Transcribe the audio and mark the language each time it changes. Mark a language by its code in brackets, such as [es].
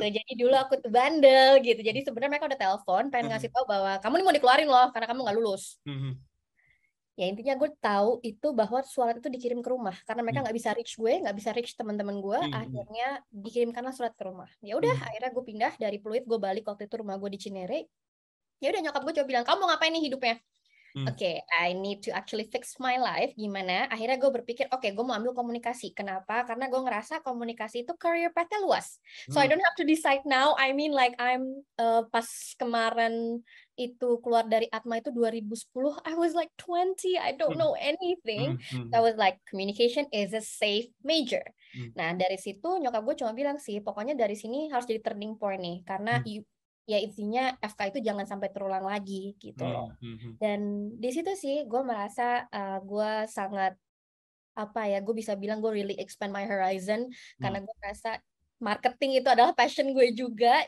[id] Jadi dulu aku tuh bandel gitu. Jadi sebenarnya mereka udah telepon, pengen ngasih tahu bahwa kamu nih mau dikeluarin loh, karena kamu nggak lulus. Ya intinya gue tahu itu bahwa surat itu dikirim ke rumah karena mereka nggak bisa reach gue, nggak bisa reach teman-teman gue. Akhirnya dikirimkanlah surat ke rumah. Ya udah, akhirnya gue pindah dari Pluit, gue balik waktu itu rumah gue di Cinere. Ya udah, nyokap gue coba bilang, kamu mau ngapain nih hidupnya? [en] Oke, I need to actually fix my life. [id] Gimana? Akhirnya gue berpikir, oke, gue mau ambil komunikasi. Kenapa? Karena gue ngerasa komunikasi itu career path-nya luas. [en] So I don't have to decide now. I mean like [id] pas kemarin itu keluar dari Atma itu [en] 2010, I was like 20, I don't know anything. So I was like, communication is a safe major. [id] Nah, dari situ nyokap gue cuma bilang sih, pokoknya dari sini harus jadi turning point nih. Karena ya intinya FK itu jangan sampai terulang lagi gitu loh. Dan di situ sih gue merasa gue sangat gue bisa bilang gue [en] really expand my horizon [id] karena gue merasa marketing itu adalah passion gue juga.